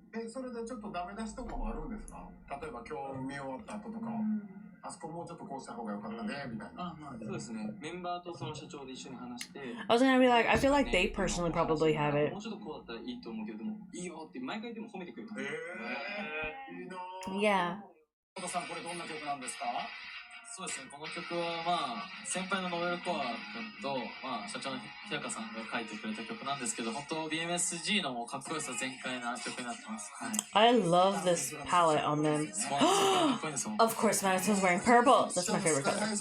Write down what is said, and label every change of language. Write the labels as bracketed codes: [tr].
[ja] それでちょっとダメ出しとかもあるんですか？例えば今日見終わった後とか、あそこもうちょっとこうした方が良かったねみたいな。そうですね。メンバーとその社長で一緒に話して。 [en] I was gonna be like, I feel like they personally probably have it. [ja] もうちょっとこうだったらいいと思うけど、でもいいよって毎回でも褒めてくれる。いいな。 [en] Yeah. [ja] 小田さん、これどんな曲なんですか？そうですね、この曲はまあ先輩のノベルコア君と、まあ、社長の日高さんが書いてくれた曲なんですけど、本当 BMSG のもうかっこよさ全開な曲になってます。はい、 [en] I love this palette on them. Of course, Madison's wearing purple. That's my favorite color.